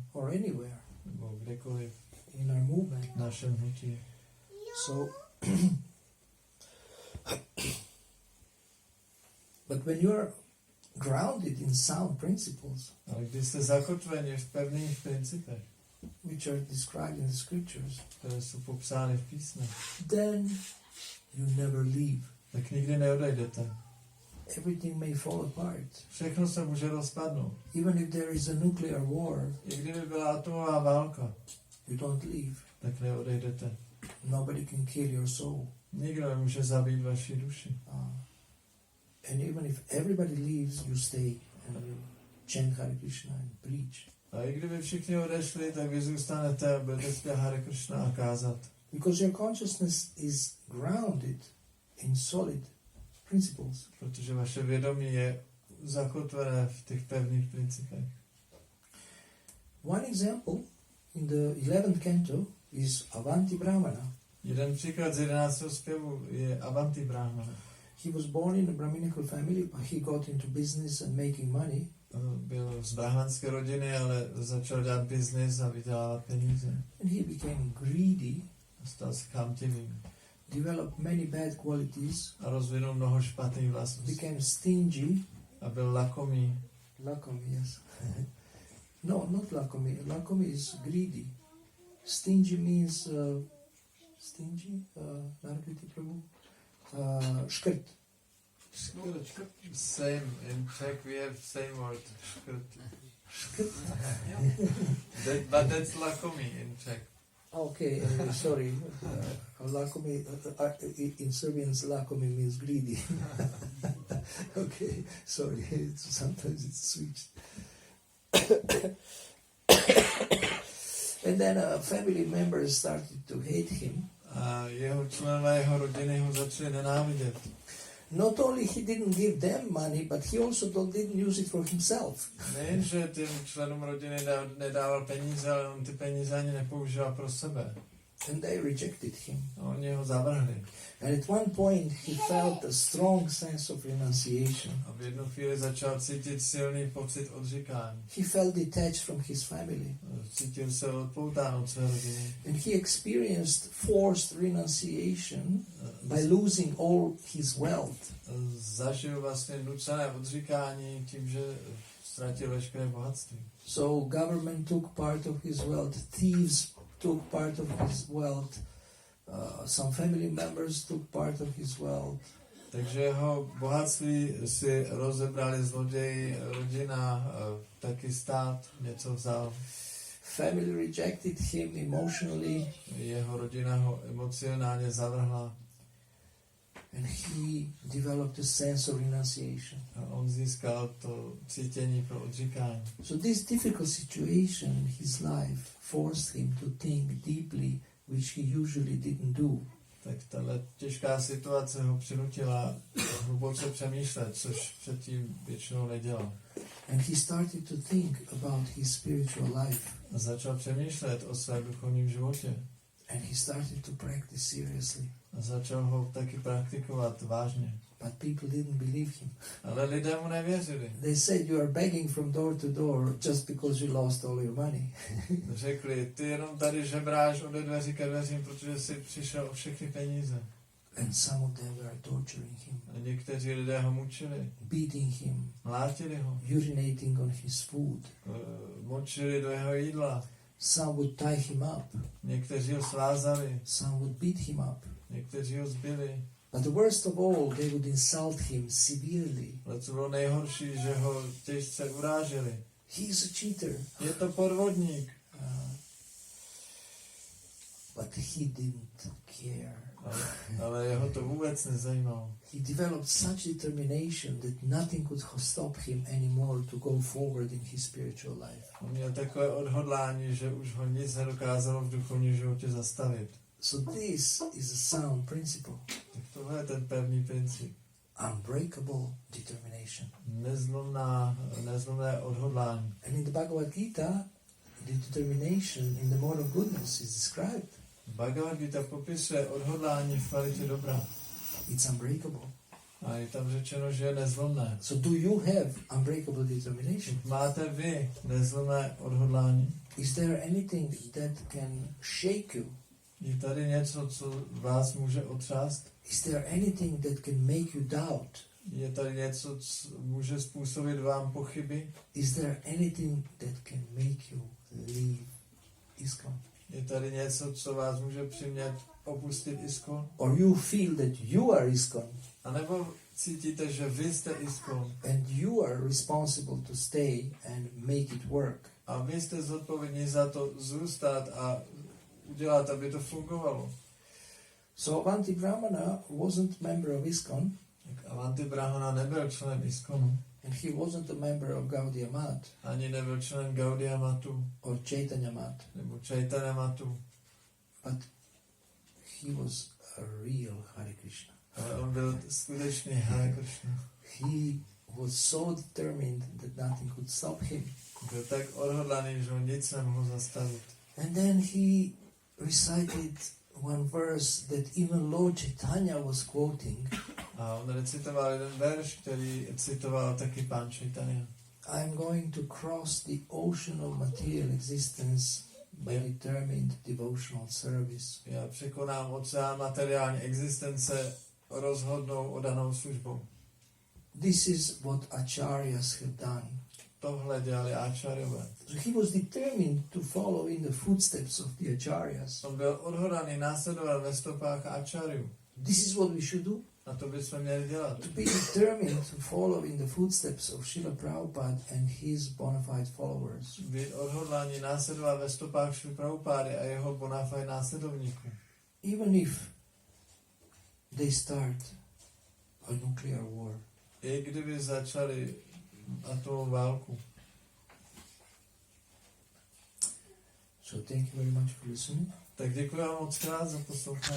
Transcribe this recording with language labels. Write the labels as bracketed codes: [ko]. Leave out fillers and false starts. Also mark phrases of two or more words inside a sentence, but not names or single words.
[en] Or anywhere. [cs] Nebo kdekoliv. [en] In our movement. [cs] V našem hnutí. [en] So, but when you are grounded in sound principles, [cs] Ale když jste zakotveni v pevných principech, [en] which are described in the scriptures, [cs] které jsou popsány v písmech, [en] then you never leave. [cs] tak nikdy neodejdete. [en] Everything may fall apart. [cs] Všechno se může rozpadnout. [en] Even if there is a nuclear war, [cs] I kdyby byla atomová válka, [en] you don't leave. [cs] tak neodejdete. [en] Nobody can kill your soul. [cs] Nikdo nemůže zabít vaši duši. [en] And even if everybody leaves, you stay and you chant Hare Krishna and preach. [cs] A i kdyby všichni odešli, tak vy zůstanete a budete zpět Hare Krishna a kázat. [en] Because your consciousness is grounded in solid principles. [cs] Protože vaše vědomí je zakotvené v těch pevných principech. [en] One example in the 11th canto is Avanti Brahmana. [cs] Jeden příklad z 11. zpěvu je Avanti Brahmana. [en] He was born in a Brahminical family, but he got into business and making money. [cs] Byl z brahmanské rodiny, ale začal dělat biznis a vydělávat peníze. [en] And he became greedy, [cs] Stal se chamtivým. [en] developed many bad qualities, [cs] A rozvinul mnoho špatných vlastností. [en] became stingy. [cs] A byl lakomý. Lakomi, [en] yes. No, not Lakomi. Lakomi is greedy. Stingy means stingy. [cs] Narviti Prabhu. Škrt. [en] Same, in Czech we have same word. [cs] Škrt. [en] But that's lakomi in Czech. Okay, sorry. Lakomi, in Serbian, Lakomi means greedy. Okay, sorry. Sometimes it's switched. And then family members started to hate him. [cs] A jeho členové jeho rodiny ho začali nenávidět. [en] Not only he didn't give them money, but he also didn't use it for himself. [cs] Nejenže těm členům rodiny nedával peníze, ale on ty peníze ani nepoužíval pro sebe. [en] And they rejected him. [cs] A oni ho zavrhli. [en] And at one point he felt a strong sense of renunciation. [cs] A v jednu chvíli začal cítit silný pocit odříkání. [en] He felt detached from his family. [cs] Cítil se odpoután od své rodiny. [en] And he experienced forced renunciation by losing all his wealth. [cs] Zažil vlastně nucené odříkání tím, že ztratil veškeré bohatství. [en] So government took part of his wealth, thieves took part of his wealth, Some family members took part of his wealth. [cs] Takže jeho bohatství si rozebrali zloději, rodina, taky stát něco vzal. [en] Family rejected him emotionally. [cs] Jeho rodina ho emocionálně zavrhla. [en] And he developed a sense of renunciation. [cs] A on získal to cítění pro odříkání. [en] So this difficult situation in his life forced him to think deeply, which he usually didn't do. [cs] Tak tahle těžká situace ho přinutila hluboce přemýšlet, což předtím většinou nedělal. [en] And he started to think about his spiritual life. [cs] A začal přemýšlet o svém duchovním životě. [en] And he started to practice seriously. [cs] A začal ho taky praktikovat vážně. [en] But people didn't believe him. [cs] Ale lidé mu nevěřili. [en] They said, you are begging from door to door just because you lost all your money. [cs] Řekli, ty jenom tady žebráš ode dveří ke dveřím, protože jsi přišel o všechny peníze. [en] And some of them were torturing him, [cs] A někteří lidé ho mučili, [en] beating him, [cs] mlátili ho, [en] urinating on his food. [cs] močili do jeho jídla. [en] Some would tie him up. [cs] Někteří ho svázali, [en] Some would beat him up. [cs] někteří ho zbili. [en] But the worst of all, they would insult him severely. [cs] Ale co bylo nejhorší, že ho těžce uráželi. [en] He is a cheater. [cs] Je to podvodník. [en] But he didn't care. [cs] Ale jeho to vůbec nezajímalo. [en] He developed such determination that nothing could stop him anymore to go forward in his spiritual life. [cs] On měl takové odhodlání, že už ho nic nedokázalo v duchovním životě zastavit. [en] So this is a sound principle. [cs] Tak tohle je ten pevný princip. [en] Unbreakable determination. [cs] Nezlomné odhodlání. [en] And in the Bhagavad Gita, the determination in the mode of goodness is described. [cs] Bhagavad Gita popisuje odhodlání v kvalitě dobra. [en] It's unbreakable. [cs] A je tam řečeno, že je nezlomné. [en] So do you have unbreakable determination? [cs] Máte vy nezlomné odhodlání? [en] Is there anything that can shake you? [cs] Je tady něco, co vás může otřást? [en] Is there anything that can make you doubt? [cs] Je tady něco, co může způsobit vám pochyby? [en] Is there anything that can make you leave ISKCON? [cs] Je tady něco, co vás může přimět opustit ISKCON? [en] Or you feel that you are ISKCON? [cs] A nebo cítíte, že vy jste ISKCON? [en] And you are responsible to stay and make it work. [cs] A vy jste zodpovědní za to zůstat a udělat, aby to fungovalo. [en] So Avanti Brahmana wasn't member of ISKCON. [cs] Avanti Brahmana nebyl členem ISKCONu. [en] And he wasn't a member of Gaudiya Math [cs] Ani nebyl členem Gaudiya Matu [en] or Chaitanya Math. [cs] nebo Chaitanya Matu. [en] But he was a real Hare Krishna. [cs] Ale on byl skutečný Hare Krishna. [en] He was so determined that nothing could stop him. [cs] Byl tak odhodlaný, že ho nic nemohl zastavit. [en] And then he recited one verse that even Lord Chaitanya was quoting. [cs] A on recitoval jeden verš, který citoval taky pán Chaitanya. [en] I'm going to cross the ocean of material existence by determined devotional service. [cs] Já překonám oceán materiální existence rozhodnou odanou službou. [en] This is what acharyas have done. [cs] Tohle dělali áčaryové. [en] So he was determined to follow in the footsteps of the acharyas. [cs] On byl odhodlaný následovat ve stopách áčaryů. [en] This is what we should do. [cs] A to bychom měli dělat. [en] To be determined to follow in the footsteps of Srila Prabhupada and his bona fide followers. [cs] Být odhodlaní následovat ve stopách Šri Prabhupády a jeho [la] bona fide [cs] následovníků. [en] Even if they start a nuclear war. [cs] I kdyby začali atomovou válku. [en] So thank you very much for listening [cs] Tak děkuji vám moc krát za poslouchání,